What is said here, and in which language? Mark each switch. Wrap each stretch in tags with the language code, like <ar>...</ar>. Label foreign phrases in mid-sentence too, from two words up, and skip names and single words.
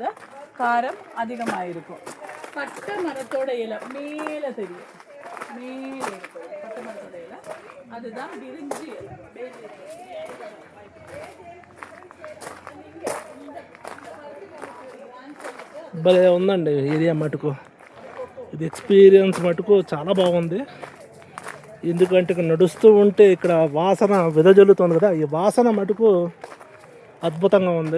<ta>காரம் அதிகமாக இருக்கும். பட்டை மரத்தோட இலை மேலே தெரியும், மேலே இருக்கும் பட்டை மரத்தோட இலை, அதுதான் விரிஞ்சி இலை.</ta> <te>భలే ఉందండి ఏరియా మటుకు. ఇది ఎక్స్పీరియన్స్ మటుకు చాలా బాగుంది. ఎందుకంటే ఇక్కడ నడుస్తూ ఉంటే ఇక్కడ వాసన వెదజల్లుతుంది కదా, ఈ వాసన మటుకు అద్భుతంగా ఉంది.</te>